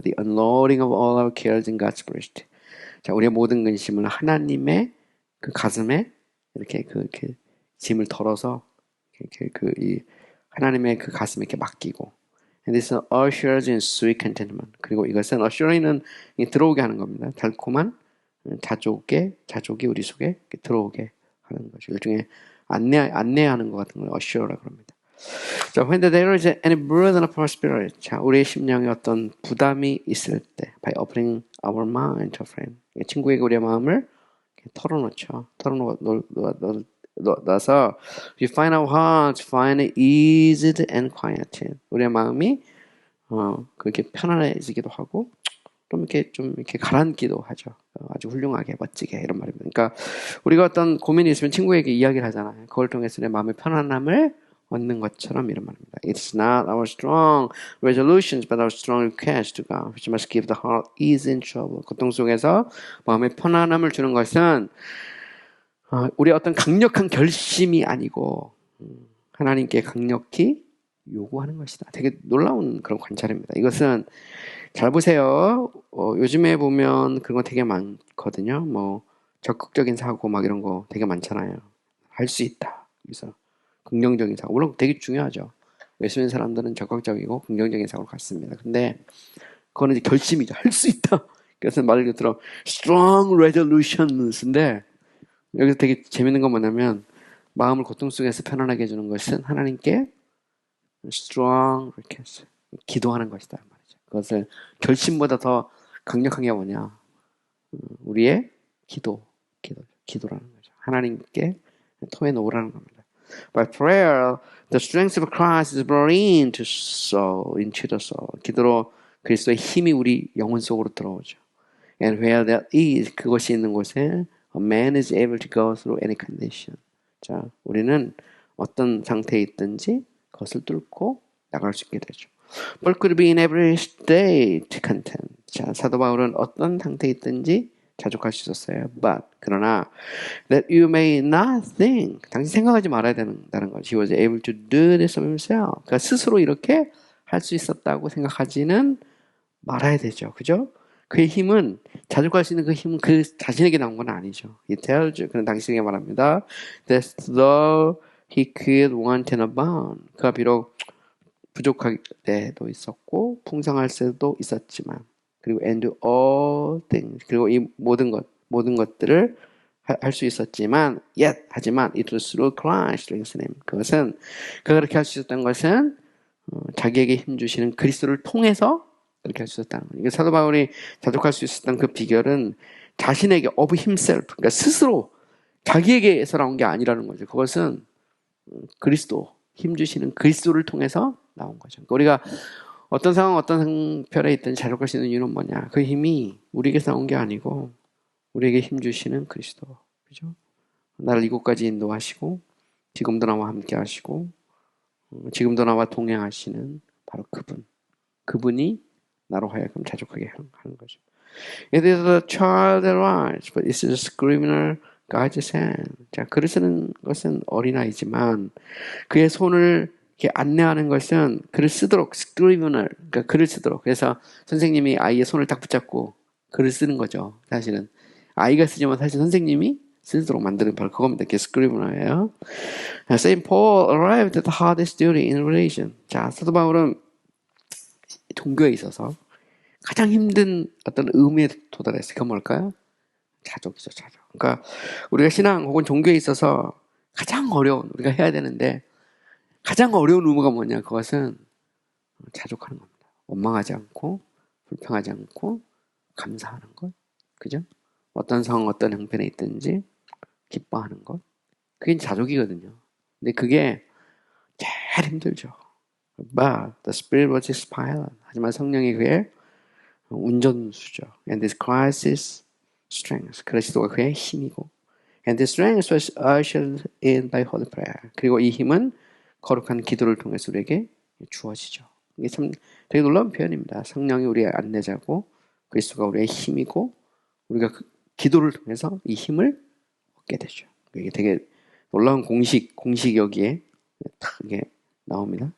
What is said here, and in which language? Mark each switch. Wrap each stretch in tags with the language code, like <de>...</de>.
<en>The unloading of all our cares in God's breast.</en> <ko>자, 우리의 모든 근심을 하나님의 그 가슴에 이렇게 짐을 덜어서 이 하나님의 그 가슴에 이렇게 맡기고.</ko> <en>And this ushers in sweet contentment.</en> <ko>그리고 이것은 ushering은 들어오게 하는 겁니다. 달콤한 자족이 우리 속에 들어오게 하는 거죠. 일종의 안내하는 것 같은 걸 usher라고 합니다.</ko> <en>자, when there is any burden of our spirit. 자,</en> <ko>우리의 심령에 어떤 부담이 있을 때,</ko> <en>by opening our mind to a friend.</en> <ko>친구에게 우리의 마음을 털어놓죠. 털어놓아서</ko> <en>we find our hearts find eased and quieted.</en> <ko>우리의 마음이 그렇게 편안해지기도 하고 좀 이렇게 가라앉기도 하죠. 아주 훌륭하게 멋지게 이런 말입니다. 그러니까 우리가 어떤 고민이 있으면 친구에게 이야기를 하잖아요. 그걸 통해서 내 마음의 편안함을 얻는 것처럼 이런 말입니다.</ko> <en>It's not our strong resolutions, but our strong request to God, which must give the heart ease in trouble.</en> <ko>고통 속에서 마음의 편안함을 주는 것은 우리의 어떤 강력한 결심이 아니고 하나님께 강력히 요구하는 것이다. 되게 놀라운 그런 관찰입니다. 이것은 잘 보세요. 요즘에 보면 그런 거 되게 많거든요. 뭐 적극적인 사고 막 이런 거 되게 많잖아요. 할 수 있다. 그래서 긍정적인 사고 물론 되게 중요하죠. 예수님 사람들은 적극적이고 긍정적인 사고를 갖습니다. 근데 그거는 이제 결심이죠. 할 수 있다. 그래서 말 그대로</ko> <en>strong resolutions</en> <ko>인데 여기서 되게 재밌는 건 뭐냐면 마음을 고통 속에서 편안하게 해주는 것은 하나님께</ko> <en>strong request,</en> <ko>기도하는 것이다 말이죠. 그것을 결심보다 더 강력한 게 뭐냐? 우리의 기도라는 거죠. 하나님께 토해놓으라는 겁니다.</ko> <en>By prayer, the strength of Christ is brought into the soul.</en> <ko>기도로 그리스도의 힘이 우리 영혼 속으로 들어오죠.</ko> <en>And where that is,</en> <ko>그것이 있는 곳에</ko> <en>a man is able to go through any condition.</en> <ko>자, 우리는 어떤 상태에 있든지 그것을 뚫고 나갈 수 있게 되죠.</ko> <en>Paul could be in every state content.</en> <ko>자, 사도 바울은 어떤 상태에 있든지 자족할 수 있었어요.</ko> <en>But</en> <ko>그러나</ko> <en>that you may not think.</en> <ko>당신 생각하지 말아야 된다는 거죠.</ko> <en>He was able to do this of himself.</en> <ko>그러니까 스스로 이렇게 할 수 있었다고 생각하지는 말아야 되죠. 그죠? 그의 힘은 자족할 수 있는 그 힘은 그 자신에게 나온 건 아니죠.</ko> <en>He tells you.</en> <ko>그는 당신에게 말합니다.</ko> <en>That though he could want and abound.</en> <ko>그가 비록 부족할 때도 있었고 풍성할 때도 있었지만 그리고</ko> <en>and do all things.</en> <ko>그리고 이 모든 것들을 할 수 있었지만 하지만</ko> <en>it was through Christ strengthening him.</en> <ko>그것은 그가 그렇게 할 수 있었던 것은 자기에게 힘 주시는 그리스도를 통해서 그렇게 할 수 있었다는 거예요. 사도 바울이 자족할 수 있었던 그 비결은 자신에게</ko> <en>of himself,</en> <ko>그러니까 스스로 자기에게서 나온 게 아니라는 거죠. 그것은 그리스도, 힘 주시는 그리스도를 통해서 나온 거죠. 그러니까 우리가 어떤 상황, 어떤 상편에 있든 자족할 수 있는 이유는 뭐냐? 그 힘이 우리에게서 나온 게 아니고 우리에게 힘 주시는 그리스도. 그죠? 나를 이곳까지 인도하시고, 지금도 나와 함께 하시고, 지금도 나와 동행하시는 바로 그분. 그분이 나로 하여금 자족하게 하는 거죠.</ko> <en>It is a child that rides, but it is a scrivener God's hand.</en> <ko>자, 글을 쓰는 것은 어린아이지만 그의 손을 이렇게 안내하는 것은 글을 쓰도록, scrivener, 그러니까 글을 쓰도록. 그래서 선생님이 아이의 손을 딱 붙잡고 글을 쓰는 거죠. 사실은 아이가 쓰지만 사실 선생님이 쓰도록 만드는 바로 그겁니다. 그게 scrivener예요.</ko> <en>Saint Paul arrived at the hardest duty in religion.</en> <ko>자, 사도 바울은 종교에 있어서 가장 힘든 어떤 의미에 도달했어요. 그건 뭘까요? 자족이죠, 자족. 그러니까 우리가 신앙 혹은 종교에 있어서 가장 어려운, 우리가 해야 되는데 가장 어려운 의무가 뭐냐? 그것은 자족하는 겁니다. 원망하지 않고, 불평하지 않고, 감사하는 것. 그죠? 어떤 상황, 어떤 형편에 있든지 기뻐하는 것. 그게 자족이거든요. 근데 그게 제일 힘들죠.</ko> <en>But the Spirit was his pilot.</en> <ko>하지만 성령이 그의 운전수죠.</ko> <en>And this Christ is strength.</en> <ko>그리스도가 그의 힘이고.</ko> <en>And this strength was ushered in by holy prayer.</en> <ko>그리고 이 힘은 거룩한 기도를 통해서 우리에게 주어지죠. 이게 참 되게 놀라운 표현입니다. 성령이 우리의 안내자고 그리스도가 우리의 힘이고 우리가 그 기도를 통해서 이 힘을 얻게 되죠. 이게 되게 놀라운 공식 여기에 딱 이게 나옵니다.</ko>